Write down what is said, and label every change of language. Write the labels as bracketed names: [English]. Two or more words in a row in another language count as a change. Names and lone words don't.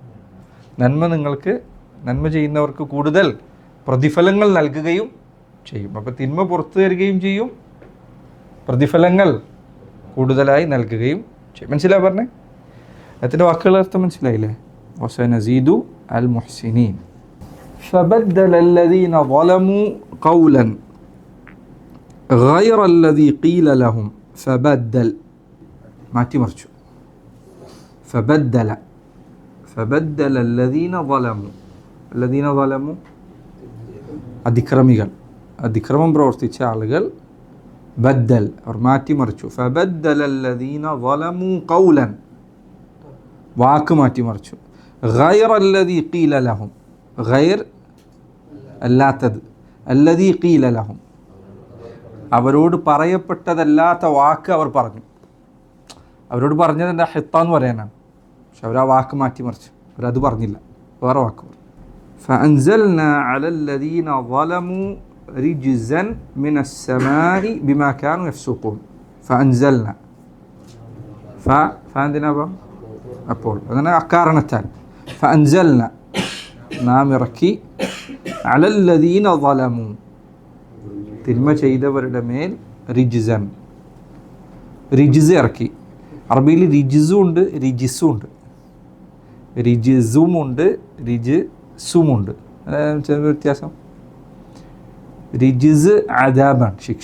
[Malayalam] നന്മ ചെയ്യുന്നവർക്ക് കൂടുതൽ പ്രതിഫലങ്ങൾ നൽകുകയും ചെയ്യും. അപ്പോൾ തിന്മ പുറത്തു തരികയും ചെയ്യും, പ്രതിഫലങ്ങൾ കൂടുതലായി നൽകുകയും ചെയ്യും. മനസ്സിലായി പറഞ്ഞേ? അതിൻ്റെ വാക്കുകളുടെ അർത്ഥം മനസ്സിലായില്ലേ? [Arabic] وسنزيد المحسنين. فبدل الذين ظلموا قولا غير الذي قيل لهم فبدل [Malayalam] മാറ്റി മറിച്ചു. [Arabic] فبدل الذين ظلموا [Malayalam] അതിക്രമം പ്രവർത്തിച്ച ആളുകൾ ബദ്ദൽ അവർ മാറ്റി മറിച്ചു. [Arabic] فبدل الذين ظلموا قولا [Malayalam] വാക്ക് മാറ്റി മറിച്ചു. [Arabic] غير الذي قيل لهم غير അല്ലാത്തത്, الذي قيل لهم [Malayalam] അവരോട് പറയപ്പെട്ടതല്ലാത്ത വാക്ക് അവർ പറഞ്ഞു. അവരോട് പറഞ്ഞത് എന്താ? ഹിത്താന്ന് പറയാനാണ്. പക്ഷെ അവർ ആ വാക്ക് മാറ്റി മറിച്ചു, അവരത് പറഞ്ഞില്ല, വേറെ വാക്ക് പറഞ്ഞു. [Arabic] فأنزلنا على الذين ظلموا رجزا من السماء بما كانوا يفسقون. فأنزلنا فأنزلنا [Malayalam] അപ്പോൾ അങ്ങനെ അക്കാരണത്താൽ [Arabic] فأنزلنا [Malayalam] നാം ഇറക്കി [Arabic] على الذين ظلموا [Malayalam] തിന്മ ചെയ്തവരുടെ മേൽ റിജ്സൻ ഇറക്കി. അറബിയിൽ റിജ്സും ഉണ്ട്, റിജിസും ഉണ്ട്. റിജിസുമുണ്ട്, റിജിസുമുണ്ട്. ചെറിയ വ്യത്യാസം. റിജിസ് അദാബാണ്, ശിക്ഷ.